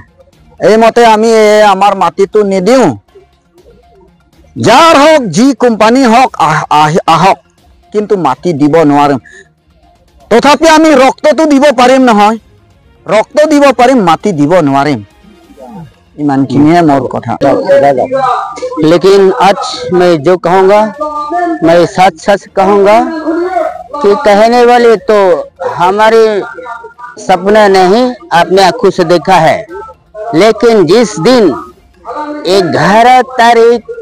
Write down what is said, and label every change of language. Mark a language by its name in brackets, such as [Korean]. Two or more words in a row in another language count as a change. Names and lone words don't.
[Assamese] এইমতে আমি আমাৰ মাটিটো নিদিওঁ, যাৰ হওক যি কোম্পানী হওক আহক, কিন্তু মাটি দিব নোৱাৰিম। তথাপি আমি ৰক্তটো দিব পাৰিম নহয়, ৰক্ত দিব পাৰিম, মাটি দিব নোৱাৰিম। ইমানখিনিয়া মোৰ কথা। [Hindi] लेकिन आज मैं जो कहूँगा मैं सच कहूँगा कि कहने वाले तो हमारे सपना नहीं अपने आँखों से देखा है, लेकिन जिस दिन 11 तारीख